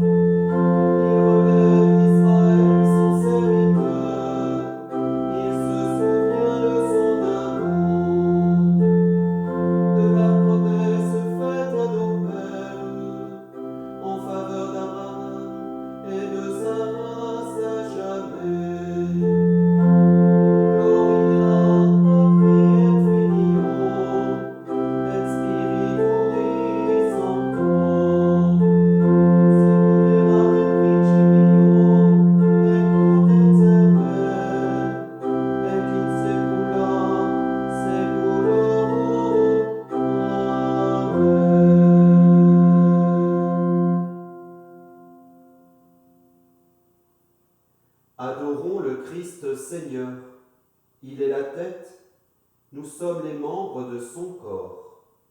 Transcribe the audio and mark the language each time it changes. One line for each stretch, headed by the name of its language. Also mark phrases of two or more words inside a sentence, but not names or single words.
French: Il relève Israël son serviteur, il se souvient de son amour, de la promesse faite à nos pères, en faveur d'Abraham et de sa race à jamais.
Latin: Gloria Patri et Filio et Spiritui Sancto, sicut erat in principio et nunc et semper et in saecula saeculorum. Amen.
French: Adorons le Christ Seigneur. Il est la tête, nous sommes les membres de son corps.